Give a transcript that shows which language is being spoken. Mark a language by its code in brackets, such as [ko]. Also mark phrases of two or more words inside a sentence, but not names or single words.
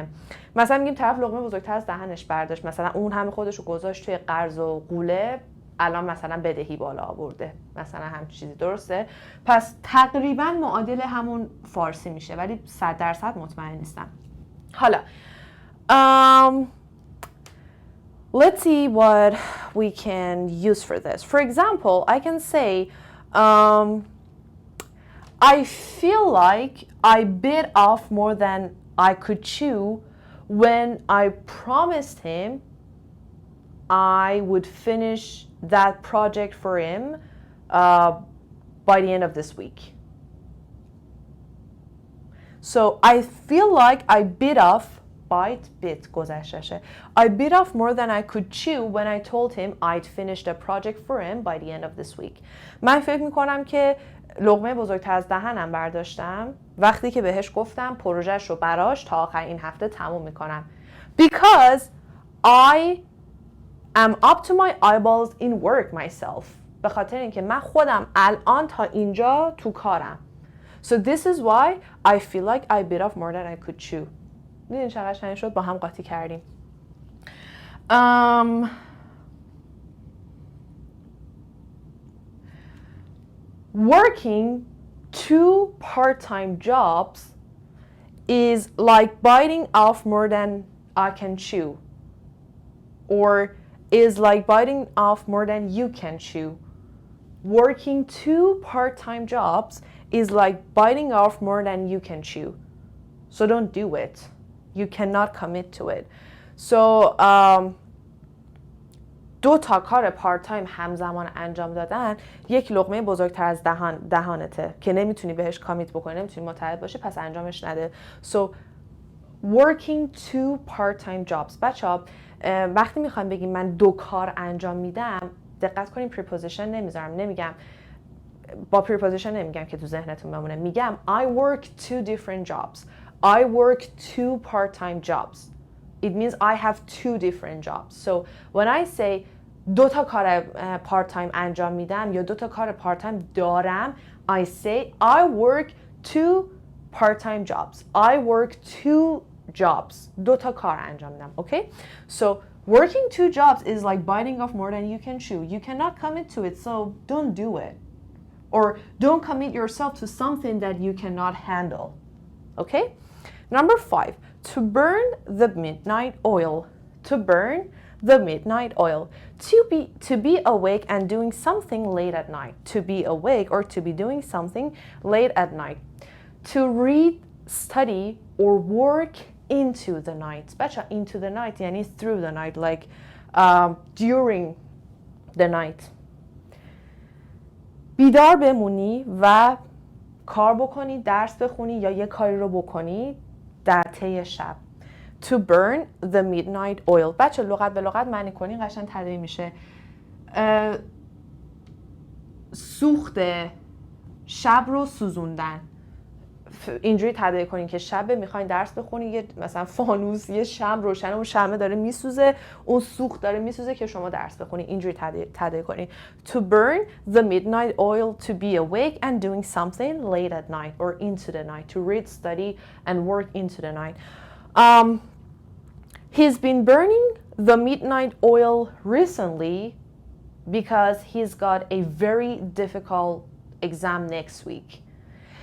[fa] مثلا میگیم طرف لقمه بزرگتر از دهنش برداشت، مثلا اون همه خودشو گذاشت توی قرض و قوله، الان مثلا بدهی بالا آورده، مثلا همچین چیزی. درسته؟ پس تقریبا معادل همون فارسی میشه، ولی 100% مطمئن نیستم. [en] حالا let's see what we can use for this. For example, I can say I feel like I bit off more than I could chew when I promised him I would finish that project for him by the end of this week. So I feel like I bit off, bit گذشتشه. I bit off more than I could chew when I told him I'd finish the project for him by the end of this week. [fa] من فکر میکنم که لقمه بزرگتر از دهنم برداشتم وقتی که بهش گفتم پروژهش رو براش تا آخر این هفته تموم میکنم. [en] Because I am up to my eyeballs in work myself. [fa] به خاطر اینکه من خودم الان تا اینجا تو کارم. [en] So this is why I feel like I bit off more than I could chew. [fa] دیدین چقدر قشنگ شد؟ با هم قاطی کردیم. [en] Working 2 part-time jobs is like biting off more than I can chew, or is like biting off more than you can chew. Working 2 part-time jobs is like biting off more than you can chew. So don't do it. You cannot commit to it. [fa] So 2 تا کار [en] part time [fa] همزمان انجام دادن یک لقمه بزرگتر از دهانته که نمیتونی بهش کامیت بکنی، نمیتونی متعهد باشی، پس انجامش نده. [en] So working 2 part-time jobs. [fa] بچه‌ها وقتی میخوام بگیم من 2 کار انجام میدم، دقت کنیم preposition نمیذارم، نمیگم با preposition نمیگم که تو ذهنتون بمونه، میگم [en] I work 2 different jobs. I work 2 part-time jobs. It means I have 2 different jobs. So when I say [fa] 2 تا کار [en] part time [fa] انجام میدم یا 2 تا کار [en] part time دارم, I say I work 2 part time jobs. I work 2 jobs. [fa] 2 تا کار انجام میدم. [en] Okay? So working 2 jobs is like biting off more than you can chew. You cannot commit to it, so don't do it. Or don't commit yourself to something that you cannot handle. Okay? Number 5. To burn the midnight oil. To burn the midnight oil. To be awake and doing something late at night. To be awake or to be doing something late at night. To read, study, or work into the night. بچه into the night یعنی through the night, like during the night. [fa] بیدار بمونی و کار بکنی، درس بخونی یا یه کاری رو بکنی در طی شب. [en] To burn the midnight oil. [fa] بچه لغت به لغت معنی کنی قشنگ ترجمه میشه سوخت شب رو سوزوندن. اینجوری ترجمه کنین که شب میخواین درس بخونین، یه مثلا فانوس، یه شمع روشنه، اون شمع داره میسوزه، اون سوخت داره میسوزه که شما درس بخونین. اینجوری ترجمه کنین. [en] To burn the midnight oil, to be awake and doing something late at night or into the night. To read, study and work into the night. He's been burning the midnight oil recently because he's got a very difficult exam next week.